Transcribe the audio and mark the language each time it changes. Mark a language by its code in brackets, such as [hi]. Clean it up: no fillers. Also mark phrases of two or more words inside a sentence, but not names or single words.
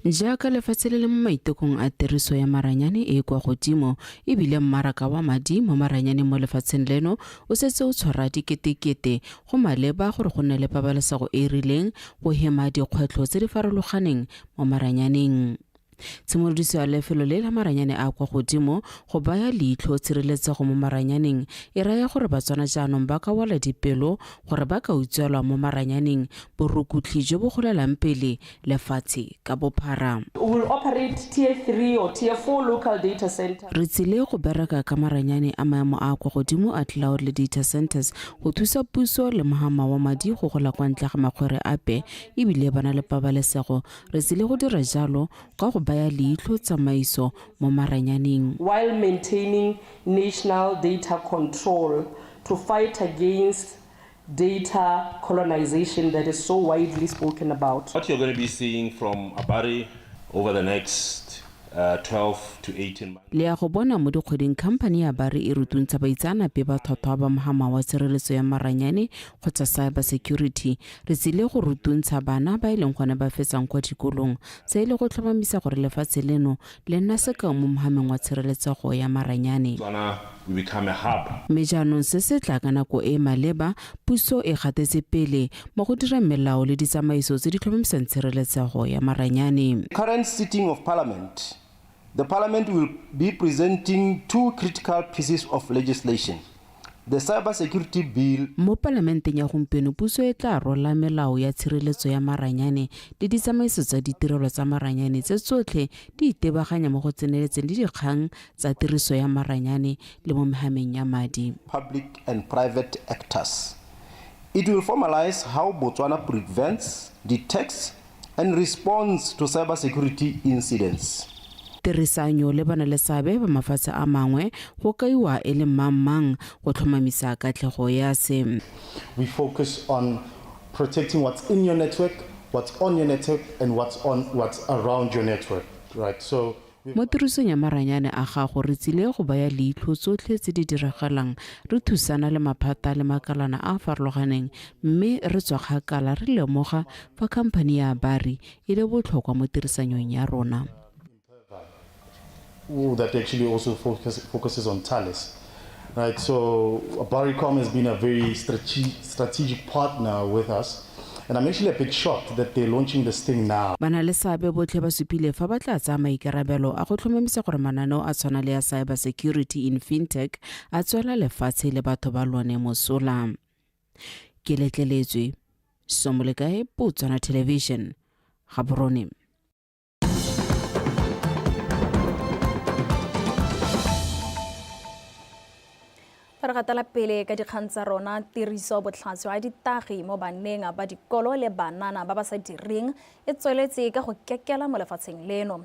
[tn] jaaka lefatshe le le mo maitekong a tiriso ya maranyane e kwa godimo ebile mmaraka wa madi mo maranyane mo lefatsheng leno o setse o tshwara diketekete go maleba gore go nne le pabalesego e e rileng go hema dikgwetlho tse di farologaneng mo maranyaneng. Tshimolodiso ya lefelo le la maranyane a kwa godimo go baya leitlho tshireletsego mo maranyaneng e raya gore Batswana jaanong ba ka wala dipelo gore ba ka utswelwa mo maranyaneng borukhutlhi jo bo golelang pele lefatshe ka bophara. [en] We will operate tier 3 or tier 4 local data centers. [tn] Re tsile go bereka ka maranyane a maemo a kwa godimo a cloud le [en] data centers [tn] go thusa puso le mohama wa madi go gola kwa ntle ga makgwere ape ebile bana le pabalesego. Re tsile go dira jalo ka go baya leitlho tsamaiso mo maranyaneng [en] while maintaining national data control to fight against data colonization that is so widely spoken about. What you're going to be seeing from Abari over the next 12 to 18 months. [tn] le ya go bona mo dikgweding company ya Bari e rutuntsha baitsanape ba tlhotlhwa ba mohama wa tshireletso ya maranyane kgotsa [en] cyber security. [tn] Re tsile go rutuntsha bana ba ileng gone ba fetsang kwa dikolong se ile go tlhomamisa gore lefatshe leno le nna sekao mo mohameng wa tshireletsego ya maranyane. [en] We become a hub. [tn] Me jaanong se se tla ka nako e maleba puso e gatetse pele mo go dira melao le ditsamaiso tse di tlhomamisang tshireletsego ya maranyane. [en] Current sitting of Parliament, the Parliament will be presenting two critical pieces of legislation. The Cyber Security Bill. [tn] Mo parlamenteng ya gompieno puso e tla rola melao ya tshireletso ya maranyane le ditsamaiso tsa ditirelo tsa maranyane tse tsotlhe di itebaganya mo go tseneletseng le dikgang tsa tiriso ya maranyane le mo mehameng ya madi. [en] Public and private actors. It will formalize how Botswana prevents, detects and responds to cyber security incidents. [tn] Tirisanyo le bana le sabe ba mafatshe a mangwe go kaiwa e le mang go tlhomamisa katlego ya se. [en] We focus on protecting what's in your network, what's on your network and what's around your network, right? So [tn] mo tirisong ya maranyane a gago re tsile go baya leitlho tsotlhe tse di diragalang re thusana le maphata le makalana a farologaneng mme re tswa kgakala re lemoga fa company ya Bari e le botlhokwa mo tirisanyong ya rona. [en] That actually also focuses on Thales, right? So Baricom has been a very strategic partner with us, and I'm actually a bit shocked that they're launching this thing now. [tn] Bana le sabe botlhe ba supile fa ba tla tsa maikarabelo a go tlhomamisa gore mananeo a tshwana le ya [en] cyber security in fintech [tn] a tswela lefatshe le batho ba lone mosola. Ke letleletswe Somolekae Botswana Television Gaborone. Re gatela pele ka dikgang tsa rona tiriso botlhatso ya ditagi mo baneng ba dikolo le banana ba ba sa direng e tsweletse ka go kekela mo lefatsheng leno.